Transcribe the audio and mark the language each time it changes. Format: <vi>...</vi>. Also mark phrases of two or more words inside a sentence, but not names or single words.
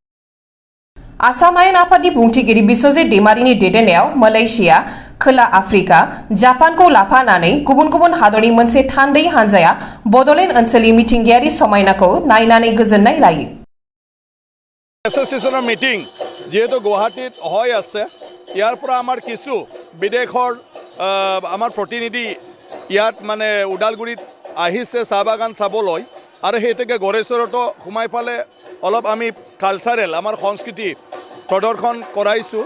<brx>आसाम आयेन आफादनि बुंथिगिरि बिश्वजित दैमारिनि दैदेननायाव मालयेशिया, खोला आफ्रिका, जापानखौ लाफानानै गुबुन गुबुन हादरनि मोनसे थान्दै हानजाया बड'लेण्ड ओनसोलनि मिथिंगायारि समायनाखौ नायनानै गोजोननाय लायो।</brx> <as>एसोसिएशনৰ মিটিং যেহেতু গুৱাহাটীত হয় আছে, ইয়াৰ পৰা আমাৰ কিছু বিদেশৰ আমাৰ প্ৰতিনিধি ইয়াত মানে ওদালগুৰিত আহিছে চাহ বাগান চাবলৈ, আৰু সেইটোকে গড়েশ্বৰতো সোমাই পালে অলপ আমি কালচাৰেল আমাৰ সংস্কৃতি প্ৰদৰ্শন কৰাইছোঁ।</as>